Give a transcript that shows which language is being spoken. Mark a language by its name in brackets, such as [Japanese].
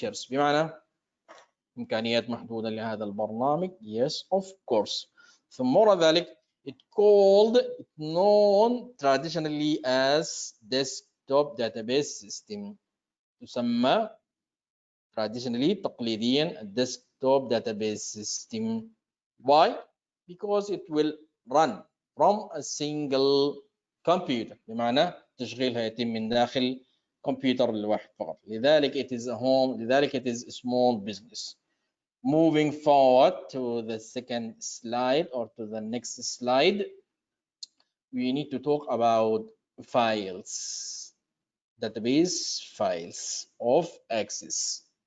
[Arabic] بمعنى إمكانيات محدودة لهذا البرنامج. [English] Yes, of course. [Arabic] ثم وراء ذلك [English] it known traditionally as desktop database system. [Arabic] تسمى [English] traditionally [Arabic] تقليديا [English] desktop database system. Why? Because it will run from a single computer. [Arabic] بمعنى تشغيلها يتم من داخل كمبيوتر الواحد فقط. لذلك [English] it is a home. لذلك it is a small business. Moving forward to the second slide or to the next slide, we need to talk about files, database files of Access.